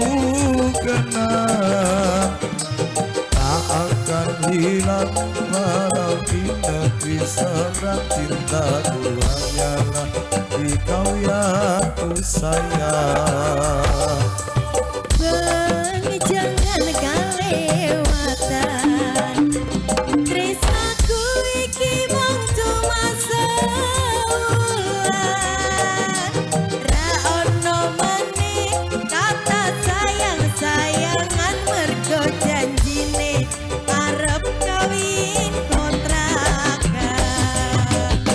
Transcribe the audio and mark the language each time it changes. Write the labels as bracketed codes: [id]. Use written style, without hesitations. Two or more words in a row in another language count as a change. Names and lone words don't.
[ms] kenal tak akan hilang walau di negeri seberang. Cintaku hanyalah di kau yang ku sayang. [jv] Jangan kelewatan tresnaku iki mung cuma sewulan. Ra ono meneh kata sayang-sayangan mergo janjine arep kawin kontrakan.